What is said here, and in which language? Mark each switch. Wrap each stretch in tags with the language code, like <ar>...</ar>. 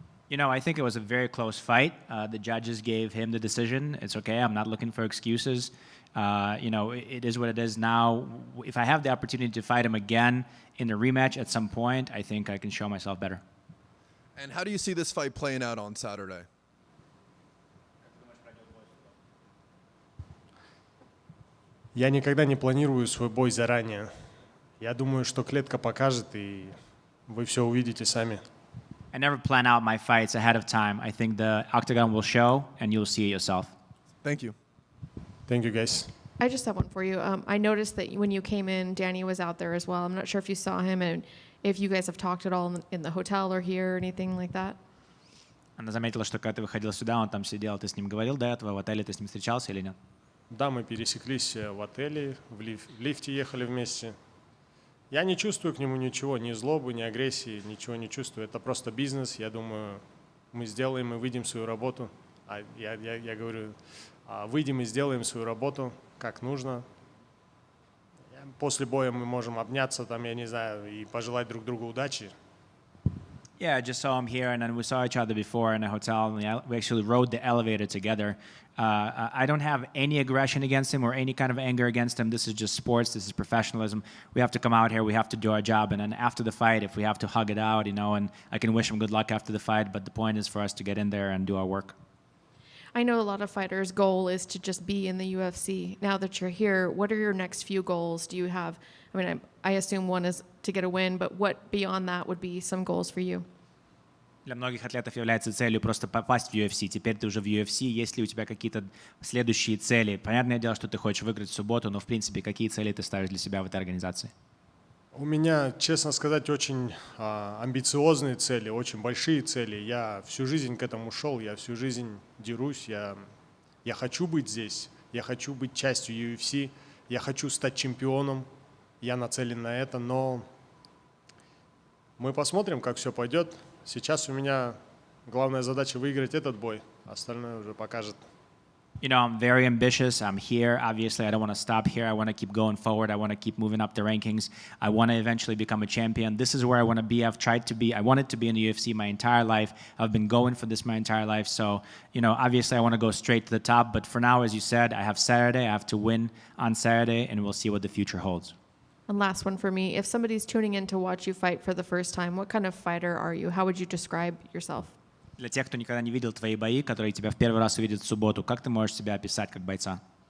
<en>You know, I think it was a very close fight. The judges gave him the decision. It's okay. I'm not looking for excuses. You know, it is what it is now. If I have the opportunity to fight him again in a rematch at some point, I think I can show myself better. And how do you see this fight playing out on Saturday?</en> <ru>Я никогда не планирую свой бой заранее. Я думаю, что клетка покажет, и вы все увидите сами.</ru> <en>I never plan out my fights ahead of time. I think the octagon will show, and you'll see it yourself. Thank you. Thank you, guys. I just have one for you. I noticed that when you came in, Danny was out there as well. I'm not sure if you saw him and if you guys have talked at all in the hotel or here or anything like that.</en> <ru>Она заметила, что когда ты выходил сюда, он там сидел. Ты с ним говорил до этого? В отеле ты с ним встречался или нет? Да, мы пересеклись в отеле, в лифте ехали вместе. Я не чувствую к нему ничего, ни злобы, ни агрессии, ничего не чувствую. Это просто бизнес. Я думаю, мы сделаем и выйдем свою работу. Я говорю, выйдем и сделаем свою работу, как нужно. После боя мы можем обняться, там, я не знаю, и пожелать друг другу удачи.</ru> <en>Yeah, I just saw him here, and then we saw each other before in a hotel, and we actually rode the elevator together. I don't have any aggression against him or any kind of anger against him. This is just sports. This is professionalism. We have to come out here. We have to do our job. And then after the fight, if we have to hug it out, you know, and I can wish him good luck after the fight, but the point is for us to get in there and do our work. I know a lot of fighters' goal is to just be in the UFC. Now that you're here, what are your next few goals? Do you have, I mean, I assume one is to get a win, but what beyond that would be some goals for you?</en> <ru>Для многих атлетов является целью просто попасть в UFC. Теперь ты уже в UFC. Есть ли у тебя какие-то следующие цели? Понятное дело, что ты хочешь выиграть в субботу, но в принципе, какие цели ты ставишь для себя в этой организации? У меня, честно сказать, очень амбициозные цели, очень большие цели. Я всю жизнь к этому шел, я всю жизнь дерусь. Я хочу быть здесь, я хочу быть частью UFC, я хочу стать чемпионом. Я нацелен на это, но мы посмотрим, как все пойдет. Сейчас у меня главная задача выиграть этот бой, остальное уже покажет.</ru> <en>You know, I'm very ambitious. I'm here. Obviously, I don't want to stop here. I want to keep going forward. I want to keep moving up the rankings. I want to eventually become a champion. This is where I want to be. I've tried to be. I wanted to be in the UFC my entire life. I've been going for this my entire life. So, you know, obviously, I want to go straight to the top. But for now, as you said, I have Saturday. I have to win on Saturday, and we'll see what the future holds. And last one for me. If somebody's tuning in to watch you fight for the first time, what kind of fighter are you? How would you describe yourself?</en> <ru>Для тех, кто никогда не видел твои бои, которые тебя в первый раз увидят в субботу, как ты можешь себя описать как бойца?</ru>